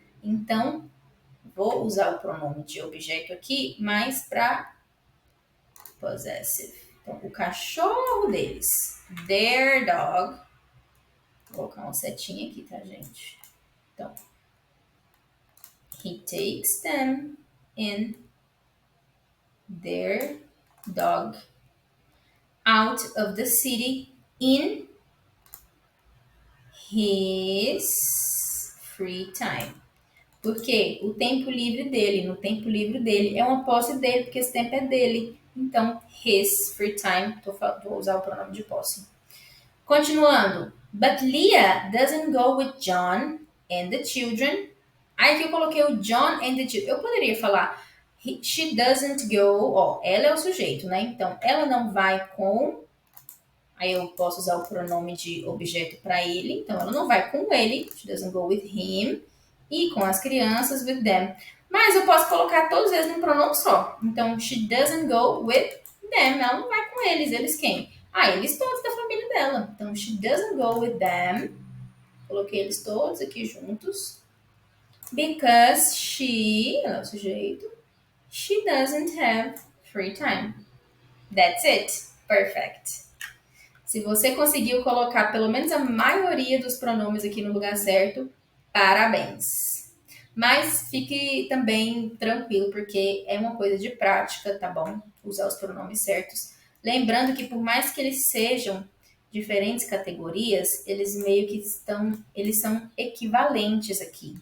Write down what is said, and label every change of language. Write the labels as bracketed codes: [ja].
[pt] Então, vou usar o pronome de objeto aqui, mas para possessive. Então, o cachorro deles, [en] their dog. [pt] Vou colocar uma setinha aqui, tá, gente? [en] Então, he takes them in their dog out of the city in his free time. [pt] Porque o tempo livre dele, no tempo livre dele, é uma posse dele, porque esse tempo é dele. Então, [en] his free time, [pt] vou usar o pronome de posse. Continuando. [en] But Leah doesn't go with John and the children. [pt] Aí aqui eu coloquei o [en] John and the children. [pt] Eu poderia falar [en] she doesn't go. [pt] Ó, ela é o sujeito, né? Então, ela não vai com. Aí eu posso usar o pronome de objeto para ele. Então, ela não vai com ele. [en] She doesn't go with him. [pt] E com as crianças, [en] with them. [pt] Mas eu posso colocar todos eles num pronome só. [en] Então, she doesn't go with them. [pt] Ela não vai com eles. Eles quem? Eles todos da família dela. [en] Então, she doesn't go with them. [pt] Coloquei eles todos aqui juntos. [en] Because [pt] ela é o sujeito. [en] She doesn't have free time. That's it. Perfect. [pt] Se você conseguiu colocar pelo menos a maioria dos pronomes aqui no lugar certo, parabéns. Mas fique também tranquilo, porque é uma coisa de prática, tá bom? Usar os pronomes certos. Lembrando que por mais que eles sejam diferentes categorias, eles meio que eles são equivalentes aqui.